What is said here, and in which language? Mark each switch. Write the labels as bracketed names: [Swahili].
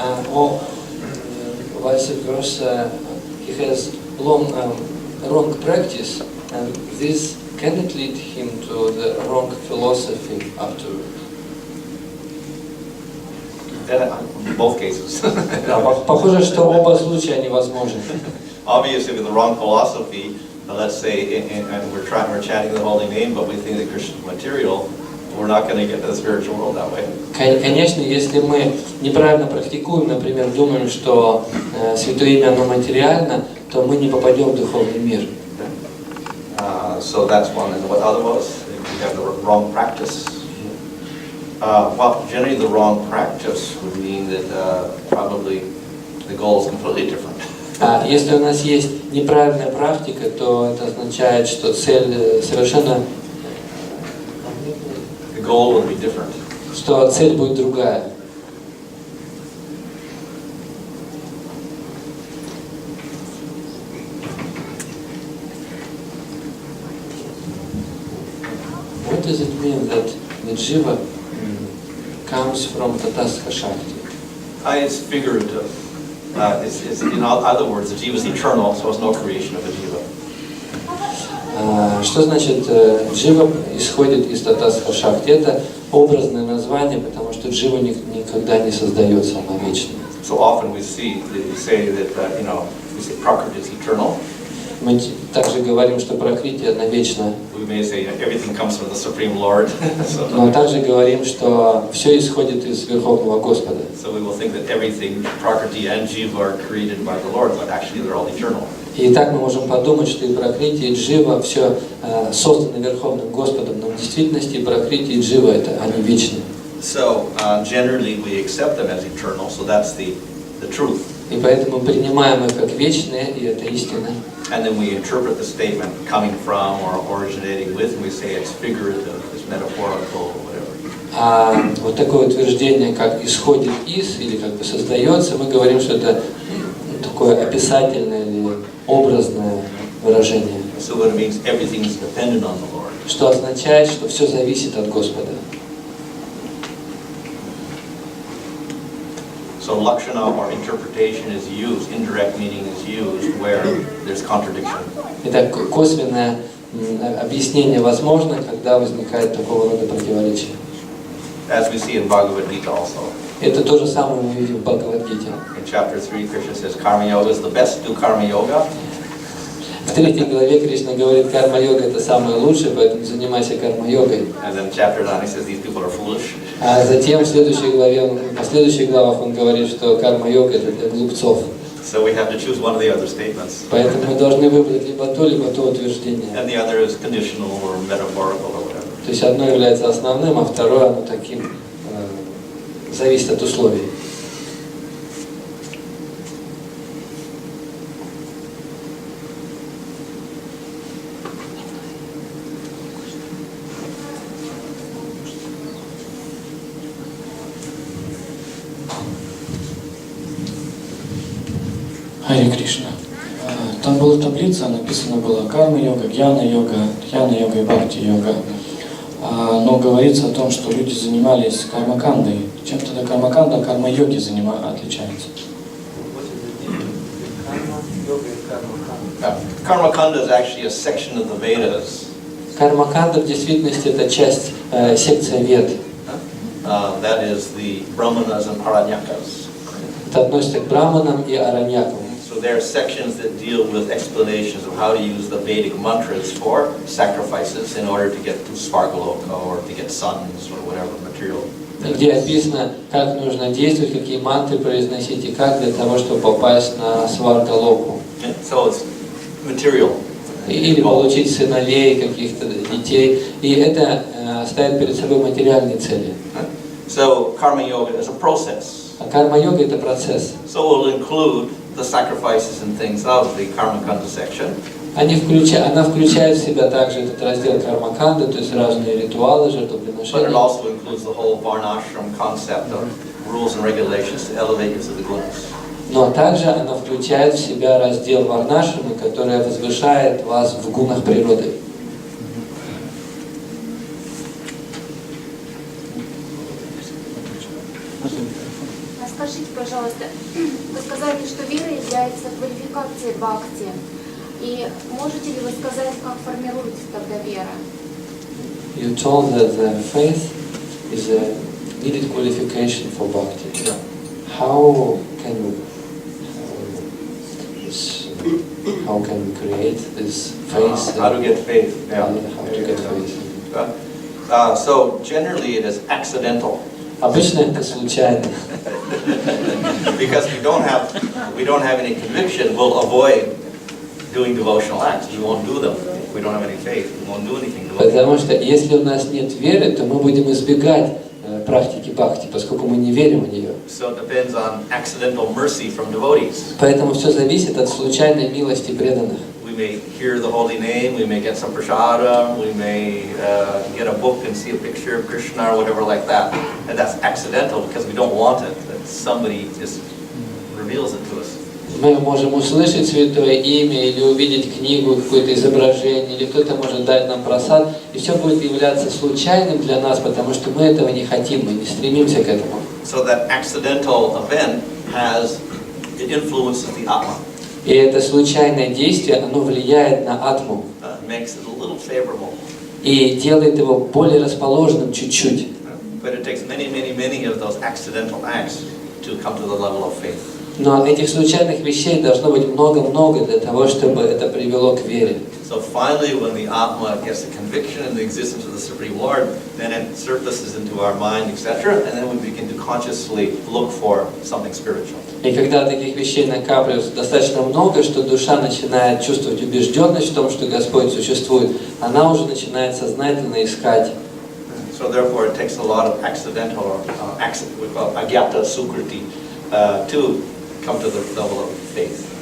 [English] or vice versa, he has long wrong practice, and this cannot lead him to the wrong philosophy afterwards. In both cases. [Russian] Похоже, что оба случая невозможны. [English] Obviously, with the wrong philosophy, let's say, and we're chanting the holy name, but we think that Krishna is material, we're not going to get to the spiritual world that way. [Russian] Конечно, если мы неправильно практикуем, например, думаем, что Святое Имя оно материально, то мы не попадем в духовный мир. [English] So that's one. And what other was? We have the wrong practice. Well, generally the wrong practice would mean that probably the goal is completely different. [Russian] Если у нас есть неправильная практика, то это означает, что цель совершенно... [English] The goal will be different. [Russian] Что цель будет другая. [English] What does it mean that the jiva comes from Tathastha Shakti? It's figurative. It's in other words, the jiva is eternal, so it's no creation of a jiva. [Russian] Что значит джива исходит из Татастха Шакти? Это образное название, потому что джива никогда не создается, она вечна. [English] So often we say that we say Prakriti is eternal. [Russian] Мы также говорим, что Пракрити она вечна. [English] We may say everything comes from the Supreme Lord. [Russian] Но также говорим, что все исходит из Верховного Господа. [English] So we will think that everything, Prakriti and Jiva, are created by the Lord, but actually they're all eternal. [Russian] И так мы можем подумать, что и Пракрити, и Джива все созданы Верховным Господом, но в действительности и Пракрити, и Джива это они вечны. [English] So generally we accept them as eternal, so that's the truth. [Russian] И поэтому принимаем их как вечные, и это истина. [English] And then we interpret the statement coming from or originating with, and we say it's figurative, it's metaphorical, whatever. [Russian] А вот такое утверждение, как исходит из или как бы создается, мы говорим, что это такое описательное или образное выражение. [English] So what it means, everything is dependent on the Lord. [Russian] Что означает, что все зависит от Господа. [English] So lakshana or interpretation is used, indirect meaning is used where there's contradiction. [Russian] Итак, косвенное объяснение возможно, когда возникает такого рода противоречие. [English] As we see in Bhagavad Gita also. [Russian] Это то же самое мы видим в Бхагавад-гите. [English] In chapter 3, Krishna says karma yoga is the best. Do karma yoga. [Russian] В 3 главе Кришна говорит, карма-йога это самое лучшее, поэтому занимайся карма-йогой. [English] And then chapter 9 he says these people are foolish. [Russian] А затем в следующей главе, в последующих главах он говорит, что карма-йога это для глупцов. [English] So we have to choose one of the other statements. [Russian] Поэтому мы должны выбрать либо то утверждение. [English] And the other is conditional or metaphorical or whatever. [Russian] То есть одно является основным, а второе оно таким зависит от условий. Харе Кришна. Там была таблица, написано было карма-йога, гьяна-йога, дхьяна-йога и бхакти-йога. Но говорится о том, что люди занимались карма-кандой. Чем тогда карма-канда, карма-йоги отличаются? [English] Karma-kanda is actually a section of the Vedas. [Russian] Карма-канда в действительности это часть, секция Вед. [English] That is the Brahmanas and Aranyakas. [Russian] Это относится к браманам и араньякам. [English] So there are sections that deal with explanations of how to use the Vedic mantras for sacrifices in order to get to Svargaloka or to get sons or whatever material. [Russian] Где описано, как нужно действовать, какие мантры произносить и как для того, чтобы попасть на Сваргалоку. [English] So it's material. [Russian] Или получить сыновей, каких-то детей. И это ставит перед собой материальные цели. [English] So karma yoga is a process. [Russian] А карма-йога это процесс. [English] So it will include the sacrifices and things of the karma-kanda section. [Russian] Она включает в себя также этот раздел карма-канда, то есть разные ритуалы, [English] But it [Russian] жертвоприношения. [English] also includes the whole varnashram concept of rules and regulations to elevate you to the gunas. [Russian] Но также она включает в себя раздел варнашрамы, который возвышает вас в гунах природы. Скажите, пожалуйста, вы сказали, что вера является квалификацией бхакти. И можете ли вы сказать, как формируется тогда вера? [English] You told that the faith is a needed qualification for bhakti. Yeah. How can we how can we create this faith? How to get faith? Yeah. How to get faith? So generally it is accidental. Обычно это случайно. Because we don't have any conviction, we'll avoid doing devotional acts. We won't do them. If we don't have any faith, we won't do anything devotional. [Russian] Потому что если у нас нет веры, то мы будем избегать практики бхакти, поскольку мы не верим в нее. [English] So it depends on accidental mercy from devotees. [Russian] Поэтому все зависит от случайной милости преданных. [English] We may hear the holy name, we may get some prasadam, we may get a book and see a picture of Krishna or whatever like that. And that's accidental because we don't want it. That somebody just reveals it to us. [Russian] Мы можем услышать святое имя или увидеть книгу, какое-то изображение, или кто-то может дать нам просад, и все будет являться случайным для нас, потому что мы этого не хотим, мы не стремимся к этому. [English] So that accidental event it influences the atma. [Russian] И это случайное действие, оно влияет на атму. [English] Makes it a little favorable. [Russian] И делает его более расположенным чуть-чуть. [English] But it takes many of those accidental acts to come to the level of faith. [Russian] Но этих случайных вещей должно быть много-много для того, чтобы это привело к вере. [English] So finally, when the Atma gets the conviction in the existence of the Supreme Lord, then it surfaces into our mind, etc., and then we begin to consciously look for something spiritual. [Russian] И когда таких вещей накапливается достаточно много, что душа начинает чувствовать убежденность в том, что Господь существует, она уже начинает сознательно искать. [English] So therefore, it takes a lot of accidental, we call agyata sukriti, to come to the level of faith.